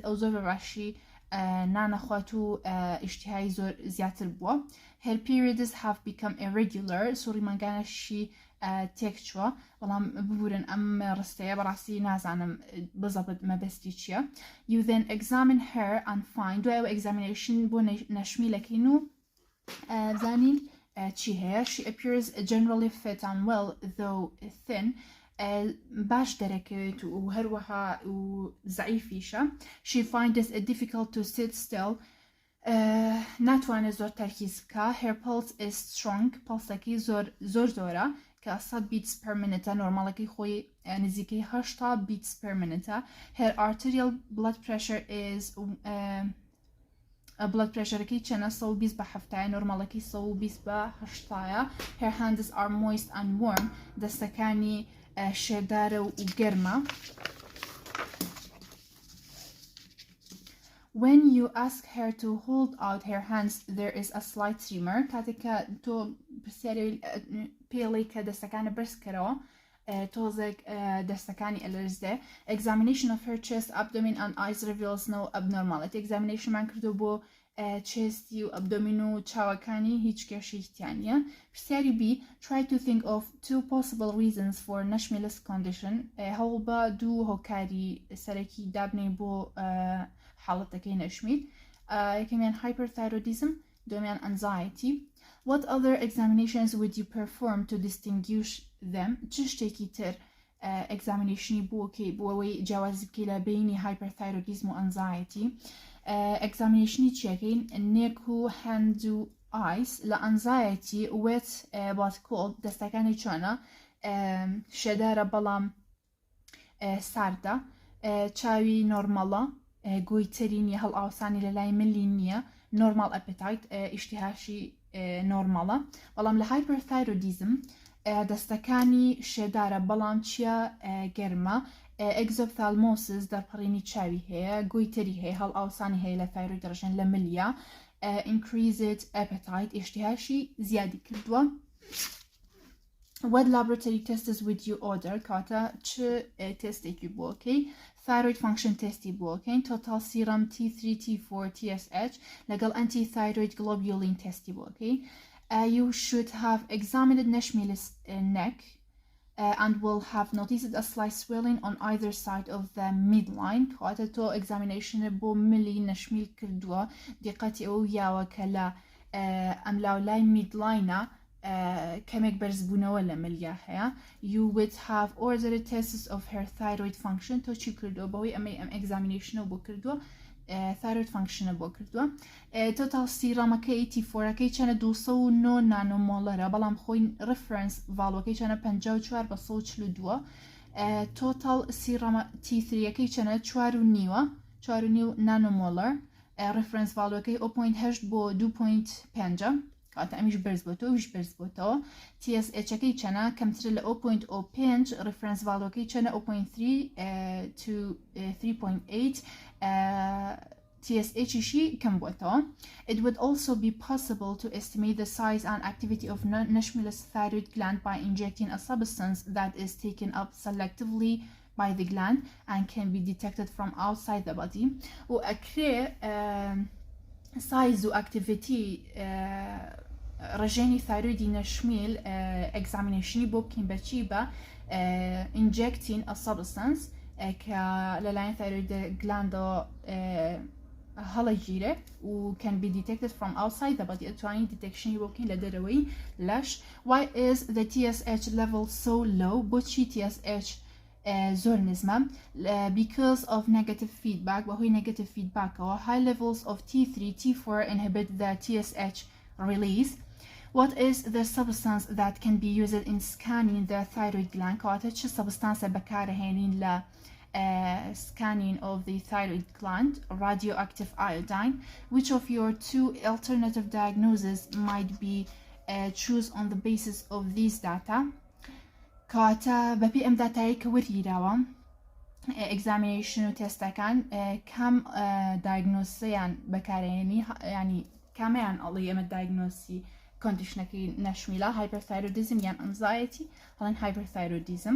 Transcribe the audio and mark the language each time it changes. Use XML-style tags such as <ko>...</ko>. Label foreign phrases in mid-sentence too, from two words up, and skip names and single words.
<ckb>ئەو زۆر بەباشی نانەخوات و ئیشتیهای زۆر زیاتر بووە.</ckb> <en>Her periods have become irregular.</en> <ckb>سوڕی مانگانەشی تێکچووە بەڵام ببورن ئەم ڕستەیە بەڕاستی نازانم بزەبت مەبەستی چییە.</ckb> <en>You then examine her and find</en> <ckb>دوایەوە examination بۆ نەشمیلەکەین و زانین چی هەیە.</ckb> <en>She appears generally fit and well though thin.</en> <ckb>باش دەرەکەوێت و هەروەها و زەعیفیشە.</ckb> <en>She finds it difficult to sit still.</en> <ckb>ناتوانێت زۆر تەرکیز بکە.</ckb> <en>Her pulse is strong.</en> <ckb>پڵسەکەی زۆرە کە 100</ckb> <en>beats per minute</en> <ckb>نۆرماڵەکەی خۆی نزیکەی 80</ckb> <en>beats per minute. Her arterial blood pressure is blood pressureەکەی</en> <ckb>چەنە 120 بە 70 نۆرماڵەکەی 120 بە 80.</ckb> <en>Her hands are moist and warm.</en> <ckb>دەستەکانی شێردارە و گەرمە.</ckb> <en>When you ask her to hold out her hands there is a slight tremor.</en> <ckb>کاتێککە تۆ پرسیاری پێڵی کە دەستەکانە بەرزکەرەوە تۆزێک دەستەکانی ئەلەرزدێ.</ckb> <en>Examination of her chest, abdomen and eyes reveals no abnormality.</en> <ckb>Examinationمان کردو بۆ چێستی و ئەبدۆمین و چاوەکانی هیچ کێشەیەکیان نیە.</ckb> <en>پرسیاری B try to think of 2 possible reasons for Nashmil's condition.</en> <ckb>هەوڵ بە 2 هۆکاری سەرەکی دابنێ بۆ حاڵەتەکەی نەشمیل. یەکەمیان hyperthyroidism، دومیان anxiety.</ckb> <en>What other examinations would you perform to distinguish them?</en> <ckb>چ شتێکی تر examinationi بۆکەی بۆ ئەوەی جیاوازی بکەی لە بینی hyperthyroidism و anxiety. examinationi چیەکەین neck و hand و eyes. لە anxiety</ckb> <en>wet but cold</en> <ckb>دەستەکانی چۆنە شێدارە بەڵام ساردە. چاوی نۆرمەڵە گۆیتەری نیە هەڵ ئاوسانی لە لای ملی نییە</ckb> <en>normal appetite</en> <ckb>ئیشتیهاشی نۆرمەڵە بەڵام لە هایپەرتایرۆیدیزم دەستەکانی شێدارە بەڵام چیە گەرمە ئەگزۆپتالمۆسس دەرپەڕینی چاوی هەیە گۆیتەری هەیە هەڵ ئاوسانی هەیە لە تایرۆید دەڕژێن لە ملیە</ckb> <en>increased appetite</en> <ckb>ئیشتیهاشی زیادی کردووە.</ckb> <en>What laboratory tests would you order</en> <ckb>کاتە چ تستێکی بۆکەی</ckb> <en>thyroid function tesتی بۆکەین total serum T3 T4 TSH لەگەڵ anti-thyroid globulin tesتی بۆکەی.</en> <ckb>You should have examined Nashmil's neck and will have noticed a slight swelling on either side of the midline کاتە تۆ examination بۆ ملی نەشمیل کردووە دیقەتی ئەو یاوە کە لە ئەملاولای midline کەمێک بەرزبوونەوە لە ملیا هەیە.</ckb> <en>You would have ordered tests of her thyroid function</en> <ckb>تۆ چی کردووە بەوەی ئەم examinationە بۆ کردووە</ckb> <en>thyroid function</en> <ckb>بۆ کردووە. total سیرامەکەی T4ەکەی چەنە 209 نانۆمۆلەرە بەڵام خۆی reference ڤالوەکەی چەنە 54/142 total سیرامە T3ەکەی چەنە 4.5 نانۆمۆلەر reference ڤالوەکەی 0.8 بۆ 2.5 کاتە ئەمیش بەرز بۆتەوە ویش بەرز بۆتەوە. TSHەکەی چەنە کەمترە لە 0.05 reference ڤالوەکەی چەنە 0.3 to 3.8 TSHشی کەم بۆتەوە.</ckb> <en>It would also be possible to estimate the size and activity of Nashmil's thyroid gland by injecting a substance that is taken up selectively by the gland and can be detected from outside the body.</en> <ckb>و ئەکرێ size و activity ڕژێنی thyroidi نەشمیل examinationی بۆ بکەین بەچی بە</ckb> <en>injecting a substance</en> <ckb>کە لەلایەن</ckb> <en>thyroid glandەوە</en> <ckb>هەڵەگیرێ و</ckb> <en>can be detected from outside the body</en> <ckb>ئەتوانین detectionی بۆ بکەین لە دەرەوەی لەش.</ckb> <en>Why is the TSH level so low</en> <ckb>بۆچی TSH زۆر نزمە</ckb> <en>because of negative feedback بەهۆی negative feedbackەوە high levels of T3 T4 inhibit the TSH release. What is the substance that can be used in scanning the thyroid gland</en> <ckb>کاتە چه سبستانسە بەکارهێنین لە</ckb> <en>scanning of the thyroid gland radioactive iodine. Which of your two alternative diagnoses might be choose on the basis of these data</en> <ckb>کاتە بەپی ئەم داتایی کە وەرگیراوە examination و تستەکان کام دایگنۆسیان بەکارهێنی ینی کامیان ئەڵی ئەمە دایگنۆسی کۆندیشنەکەی نەشمیلە hyperthyroidism یان anxiety هەڵەن hyperthyroidism.</ckb>